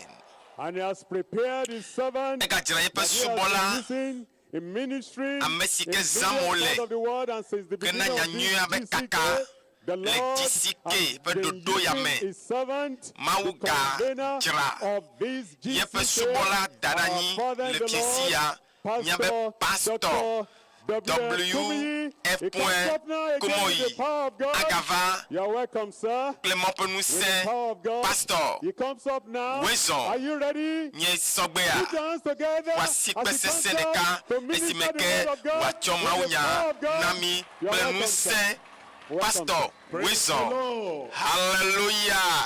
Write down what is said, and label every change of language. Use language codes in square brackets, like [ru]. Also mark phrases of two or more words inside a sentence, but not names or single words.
[en] And He has prepared His servant that He has been using in ministry, in various parts of the world, and since the beginning of this GCK, the Lord has been using His servant, the convener of this GCK, our Father in the Lord, Pastor Dr. W.F. Kumoyi, Agava, you're welcome, sir. Clement Penousse, Pastor. He comes up now. Are you ready? Put your hands together as you come to minister the word of God. Nami Penousse, Pastor. Wisdom. Hallelujah.